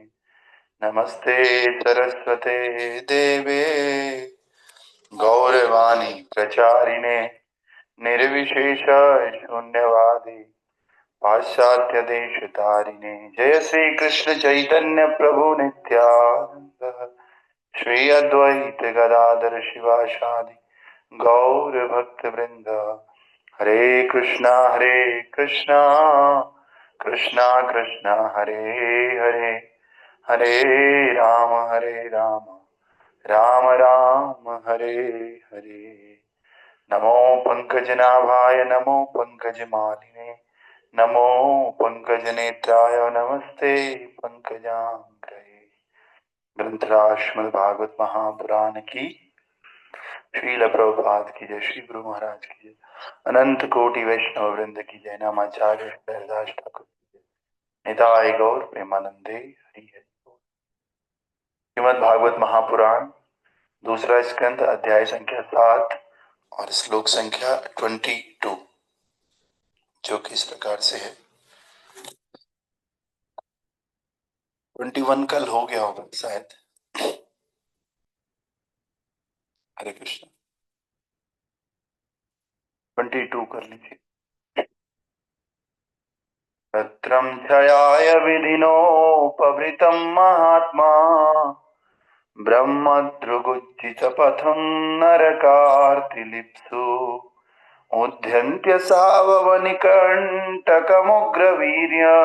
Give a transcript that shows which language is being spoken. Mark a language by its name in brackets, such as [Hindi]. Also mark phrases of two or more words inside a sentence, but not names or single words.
[Sanskrit] नमस्ते सरस्वते देवे गौरवाणी प्रचारिणे निर्विशेष शून्यवादी पाश्चात्य देश तारिणे। जय श्री कृष्ण चैतन्य प्रभु नित्यानंद श्री अद्वैत गदाधर शिवासादि गौर भक्त वृंद। हरे कृष्णा कृष्णा कृष्णा हरे हरे हरे राम राम राम हरे हरे। नमो पंकजनाभाय नमो पंकजमालिने नमो पंकजनेत्राय नमस्ते पंकजांग्रये। [Hindi] ग्रंथराज श्रीमद् भागवत महापुराण की श्रील प्रभुपाद की जय, श्री गुरु महाराज की जय, अनंत कोटि वैष्णव वृंद की जय, नामाचार्य हरिदास ठाकुर की जय, निताय गौर प्रेमानंदे हरि हरि। श्रीमद् भागवत महापुराण दूसरा स्कंद अध्याय संख्या 7 और श्लोक संख्या 22 जो कि इस प्रकार से है। 21 कल हो गया होगा शायद। हरे कृष्ण। 22 कर लीजिए। [Sanskrit] तत्रं क्षयाय विधिनोपवृतं महात्मा ब्रह्मदृगुज्जितपथं नरकार्तिलिप्सु उद्यन्त्य साववनिकण्टकमुग्रवीर्य